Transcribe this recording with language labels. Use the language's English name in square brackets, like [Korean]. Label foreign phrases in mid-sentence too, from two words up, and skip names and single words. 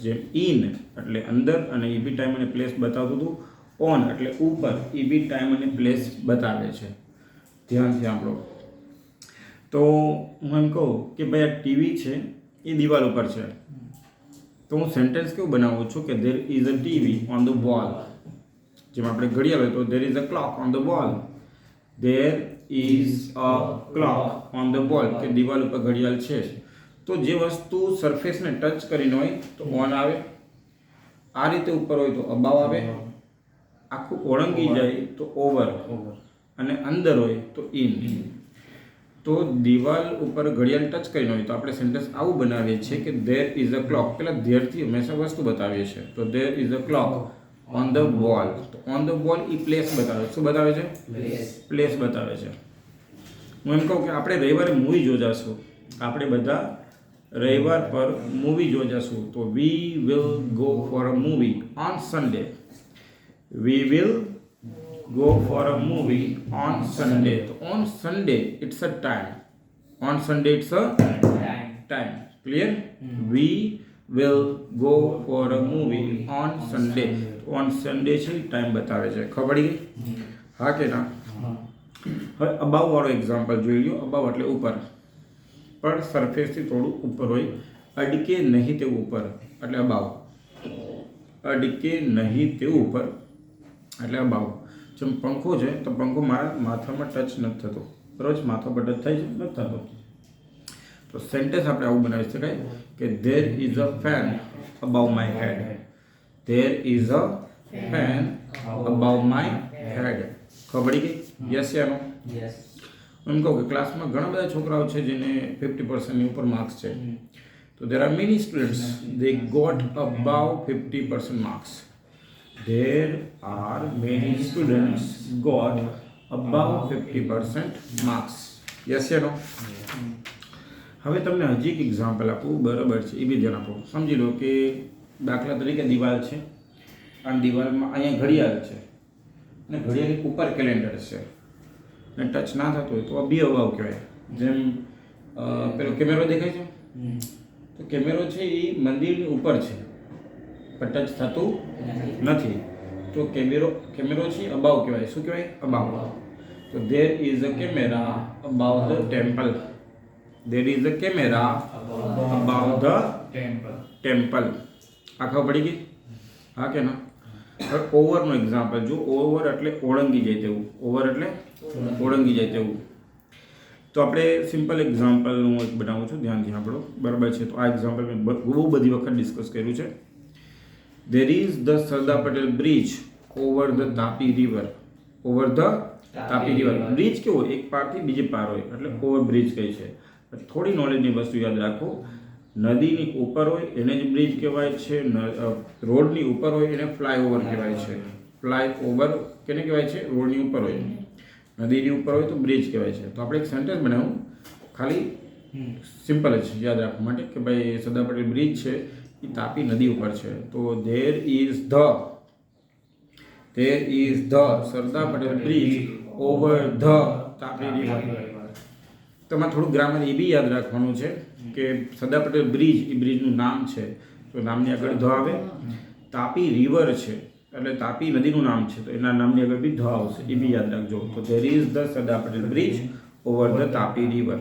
[Gujarati] જેમ ઇન એટલે અંદર અને એ બી ટાઈમ અને પ્લેસ બતાવતું હતું. ઓન એટલે ઉપર, એ બી ટાઈમ અને પ્લેસ બતાવે છે. ધ્યાનથી સાંભળો. તો હું એમ કહું કે ભાઈ આ ટીવી છે એ દિવાલ ઉપર છે, તો હું સેન્ટેન્સ કેવું બનાવું છું કે [English] there is a TV on the wall. [Gujarati] જેમ આપણે ઘડિયાળ હોય તો [English] there is a clock on the wall. There is a clock on the wall, [Gujarati] કે દિવાલ ઉપર ઘડિયાળ છે. તો જે વસ્તુ સરફેસને ટચ કરીને હોય તો ઓન આવે, આ રીતે ઉપર હોય તો અબાવ આવે, આખું ઓળંગી જાય તો ઓવર, અને અંદર હોય તો ઇન. તો દિવાલ ઉપર ઘડિયાળ ટચ કરીને હોય તો આપણે સેન્ટેન્સ આવું બનાવીએ છીએ કે [English] there is a clock. [Gujarati] પહેલાં ધેરથી હંમેશા વસ્તુ બતાવીએ છીએ. [English] તો there is a clock on the wall. [Gujarati] તો [English] on the wall [Gujarati] એ પ્લેસ બતાવે. શું બતાવે છે? પ્લેસ બતાવે છે. હું એમ કહું કે આપણે રવિવારે મૂવી જોજાશું. આપણે બધા રવિવાર પર મૂવી જોજાશું. [English] તો we will go for a movie on Sunday. We will go for a movie on Sunday. So on Sunday it's a time. On Sunday it's a time. Clear? We will go for a movie on Sunday. On Sunday [Gujarati] છે ટાઈમ બતાવે છે. ખબર પડી ગઈ? હા કે ના? હવે અબાવ વાળો એક્ઝામ્પલ જોઈ લો. અબાવ એટલે ઉપર, પણ સરફેસથી થોડું ઉપર હોય. અડકે નહીં તેવું ઉપર એટલે અબાવ. અડકે નહીં તેવું ઉપર એટલે અબાવ. જેમ પંખો છે તો પંખો મારા માથામાં ટચ નથી થતો. બરોબર? માથા પર ટચ થાય છે? નથી થતો. તો સેન્ટેન્સ આપણે આવું બનાવી શકાય કે [English] there is a fan above my head. There is a fan above my head. [Gujarati] ખબર પડી ગઈ? યસ યા નો? યસ. એમ કહું કે ક્લાસમાં ઘણા બધા છોકરાઓ છે જેને 50% ઉપર માર્ક્સ છે. [English] તો there are many students they got above 50% marks. There are many students got above 50% marks. Yes or no? [Gujarati] હવે તમને હજી એક એક્ઝામ્પલ આપું. બરાબર છે, એ બી ધ્યાન આપો. સમજી લો કે દાખલા તરીકે દિવાલ છે અને દિવાલમાં અહીંયા ઘડિયાળ છે અને ઘડિયાળની ઉપર કેલેન્ડર છે અને ટચ ના થતો હોય તો આ બી અભાવ કહેવાય. જેમ પેલો કેમેરો દેખાય છે, તો કેમેરો છે એ મંદિરની ઉપર છે પણ ટચ થતું નથી. તો કેમેરો છે અબાવ કહેવાય. શું કહેવાય? અબાવ. તો there is a camera above the temple. There is a camera above the temple. આ ખબર પડી ગઈ? હા કે ના? હવે ઓવરનો એક્ઝામ્પલ જો. ઓવર એટલે ઓળંગી જાય તેવું. ઓવર એટલે ઓળંગી જાય તેવું. તો આપણે સિમ્પલ એક્ઝામ્પલ હું એક બનાવું છું. ધ્યાનથી સાંભળો. બરાબર છે? તો આ એક્ઝામ્પલ મેં બહુ બધી વખત ડિસ્કસ કર્યું છે. [English] There is the Sardar Patel bridge over the Tapi river. Over the Tapi river. [Gujarati] બ્રિજ કેવો? એક પારથી બીજે પાર હોય એટલે [English] over bridge [Gujarati] કહે છે. થોડી નોલેજની વસ્તુ યાદ રાખો. નદીની ઉપર હોય એને જ બ્રિજ કહેવાય છે. રોડની ઉપર હોય એને ફ્લાયઓવર કહેવાય છે. ફ્લાયઓવર કેને કહેવાય છે? રોડની ઉપર હોય. નદીની ઉપર હોય તો બ્રિજ કહેવાય છે. તો આપણે એક સેન્ટેન્સ બનાવું, ખાલી સિમ્પલ જ યાદ રાખવા માટે કે ભાઈ સરદાર પટેલ બ્રિજ છે એ તાપી નદી ઉપર છે. [English] તો there is the Sardar Patel bridge over the Tapi river. [Gujarati] તમારે થોડું ગ્રામર એ બી યાદ રાખવાનું છે કે સરદાર પટેલ બ્રિજ એ બ્રિજનું નામ છે. તો નામની આગળ ધ આવે. તાપી રિવર છે એટલે તાપી નદીનું નામ છે તો એના નામની આગળ બી ધ આવશે, એ બી યાદ રાખજો. [English] તો there is the Sardar Patel bridge over the Tapi river.